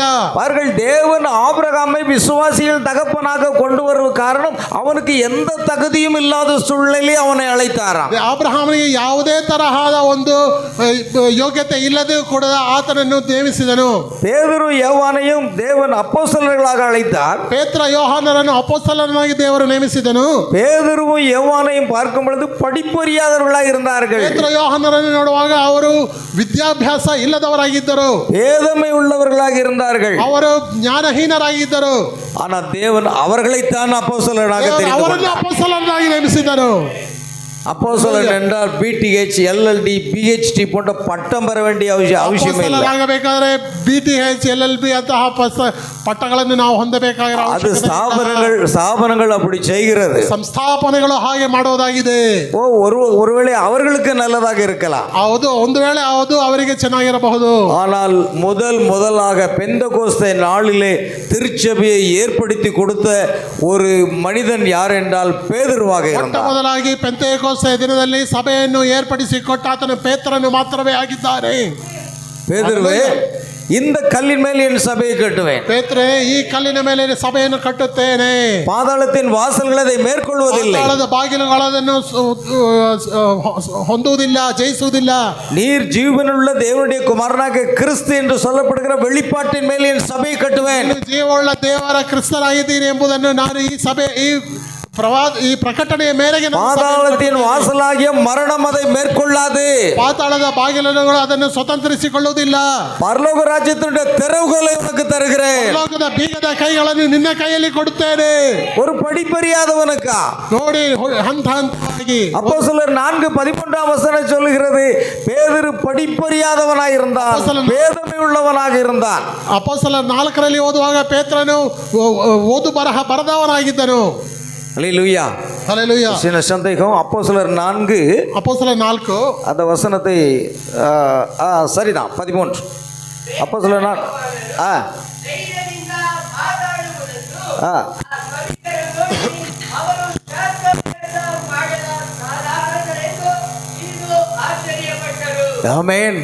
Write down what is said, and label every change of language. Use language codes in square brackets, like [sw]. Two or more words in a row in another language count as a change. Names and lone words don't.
[ta] அவர்கள் தேவன் ஆபிரகாமை விசுவாசிகள் தகப்பனாக கொண்டு வரும் காரணம் அவனுக்கு எந்த தகுதியும் இல்லாத சூழ்நிலையிலே அவனை அழைத்தாராம். [kn] ಅಬ್ರಹಾಮನಿಗೆ ಯಾವುದೇ ತರಹದ ಒಂದು ಯೋಗ್ಯತೆ ಇಲ್ಲದೆ ಕೂಡ ಆತನನ್ನು ನೇಮಿಸಿದನು. [ta] பேதுரு யோவானையும் தேவன் அப்போஸ்தலர்களாக அழைத்தார். [kn] ಪೇತ್ರ ಯೋಹಾನರನ್ನು ಅಪೊಸ್ತಲರನ್ನಾಗಿ ದೇವರು ನೇಮಿಸಿದನು. [ta] பேதுருவும் யோவானையும் பார்க்கும் பொழுது படிப்பறியாதவர்களாக இருந்தார்கள். [kn] ಪೇತ್ರ ಯೋಹಾನರನ್ನು ನೋಡುವಾಗ ಅವರು ವಿದ್ಯಾಭ್ಯಾಸ ಇಲ್ಲದವರಾಗಿದ್ದರು, [ta] வேதமை உள்ளவர்களாக இருந்தார்கள். [kn] ಅವರು ಜ್ಞಾನಹೀನರಾಗಿದ್ದರು. [ta] ஆனால் தேவன் அவர்களைத்தான் அப்போஸ்தலர்களாக தெரிந்து [kn] ಅವರನ್ನು [ta] கொண்டார். [kn] ಅಪೊಸ್ತಲರನ್ನಾಗಿ ನೇಮಿಸಿದನು. [ta] அப்போஸ்தலன் என்றால் பிடிஹெச், எல்எல்டி, பிஹெச்டி போன்ற பட்டம் பெற வேண்டிய அவசியம் இல்லை. [kn] ಆಗಬೇಕಾದ್ರೆ BTH LLB ಅಂತಹ ಪಟ್ಟಗಳನ್ನು ನಾವು ಹೊಂದಬೇಕಾಗಿರೋ [ta] அது ஸ்தாபனங்கள் அப்படி செய்கிறது. [kn] ಸಂಸ್ಥಾಪನೆಗಳು ಹಾಗೆ ಮಾಡುವುದಾಗಿದೆ. [ta] ஒருவேளை அவர்களுக்கு நல்லதாக இருக்கலாம். [kn] ಹೌದು, ಒಂದು ವೇಳೆ ಹೌದು, ಅವರಿಗೆ ಚೆನ್ನಾಗಿರಬಹುದು. [ta] ஆனால் முதலாக பெந்தகோஸ்தே நாளிலே திருச்சபையை ஏற்படுத்தி கொடுத்த ஒரு மனிதன் யார் என்றால் பேதுருவாக இருந்தார். [kn] ಮೊದಲಾಗಿ ಪೆಂತೆಕೋಸ್ತೆ ದಿನದಲ್ಲಿ ಸಭೆಯನ್ನು ಏರ್ಪಡಿಸಿಕೊಟ್ಟ ಆತನು ಪೇತ್ರನು ಮಾತ್ರವೇ ಆಗಿದ್ದಾರೆ. [ta] பேதுருவே, இந்த கல்லின் மேல் என் சபையை கட்டுவேன். [kn] ಪೇತ್ರೇ, ಈ ಕಲ್ಲಿನ ಮೇಲೆ ಸಭೆಯನ್ನು ಕಟ್ಟುತ್ತೇನೆ. [ta] பாதாளத்தின் வாசல்கள் அதை மேற்கொள்வதில்லை. [kn] ಪಾತಾಳದ ಬಾಗಿಲುಗಳನ್ನು ಹೊಂದುವುದಿಲ್ಲ, ಜಯಿಸುವುದಿಲ್ಲ. [ta] நீர் ஜீவனுள்ள தேவனுடைய குமாரனாக கிறிஸ்து என்று சொல்லப்படுகிற வெளிப்பாட்டின் மேல் என் சபையை கட்டுவேன். [kn] ಜೀವವುಳ್ಳ ದೇವರ ಕ್ರಿಸ್ತನಾಗಿದ್ದೀನಿ ಎಂಬುದನ್ನು ನಾನು ಈ ಪ್ರಕಟಣೆಯ ಮೇರೆಗೆ [ta] பாதாளத்தின் வாசலாகிய மரணம் அதை மேற்கொள்ளாது. [kn] ಪಾತಾಳದ ಬಾಗಿಲುಗಳು ಅದನ್ನು ಸ್ವತಂತ್ರಿಸಿಕೊಳ್ಳುವುದಿಲ್ಲ. [ta] பரலோக ராஜ்யத்தினுடைய திறவுகளை உனக்கு தருகிறேன். [kn] ಪರಲೋಕದ ಬೀಗದ ಕೈಗಳನ್ನು ನಿನ್ನ ಕೈಯಲ್ಲಿ ಕೊಡುತ್ತೇನೆ. [ta] ஒரு படிப்பறியாதவனுக்கா [kn] ನೋಡಿ, ಹಂತ ಹಂತವಾಗಿ. [ta] அப்போஸ்தலர் 4:13 சொல்லுகிறது, பேதுரு படிப்பறியாதவனாய் இருந்தான், வேதமை உள்ளவனாக இருந்தான். [kn] ಅಪೊಸ್ತಲರ 4ರಲ್ಲಿ ಓದುವಾಗ ಪೇತ್ರನು ಓದು ಬರಹ ಬರದವನಾಗಿದ್ದನು. [ta] அல்லேலூயா, ஹல்லேலூயா. சின்ன சந்தேகம். அப்போஸ்தலர் 4 [kn] ಅಪೊಸ್ತಲರ 4 [ta] அந்த வசனத்தை சரிதான் 13. அப்போஸ்தலர் 4 ஆமென்.